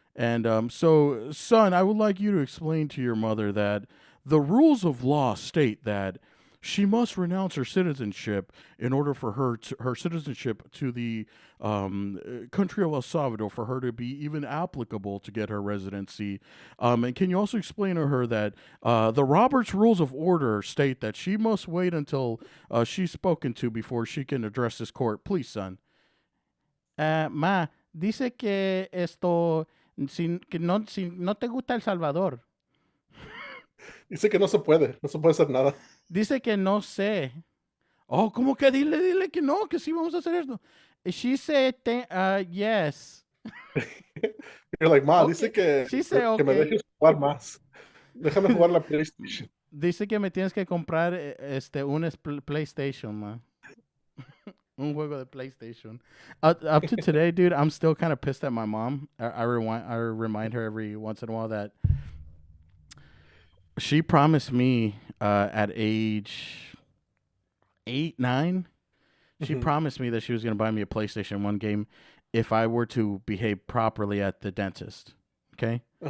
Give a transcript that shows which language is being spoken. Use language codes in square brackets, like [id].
[en] And so, son, I would like you to explain to your mother that the rules of law state that she must renounce her citizenship in order for her citizenship to the country of El Salvador, for her to be even applicable to get her residency. And can you also explain to her that the Roberts Rules of Order state that she must wait until she's spoken to before she can address this court? Please, son. [es] Ma, dice que esto, si no te gusta El Salvador, Dice que no se puede hacer nada. dice que no sé. Oh, ¿cómo que dile que no, que sí vamos a hacer esto? [en] She said, yes. You're like, ma, Okay. She said, [es] que me [en] okay. [es] dejes jugar más. Déjame jugar la PlayStation. Dice que me tienes que comprar un PlayStation, ma. Un juego de PlayStation. [en] Up to today, dude, I'm still kind of pissed at my mom. I remind her every once in a while that she promised me at age 8, 9. She Mhm. promised me that she was going to buy me a PlayStation 1 game if I were to behave properly at the dentist. Okay?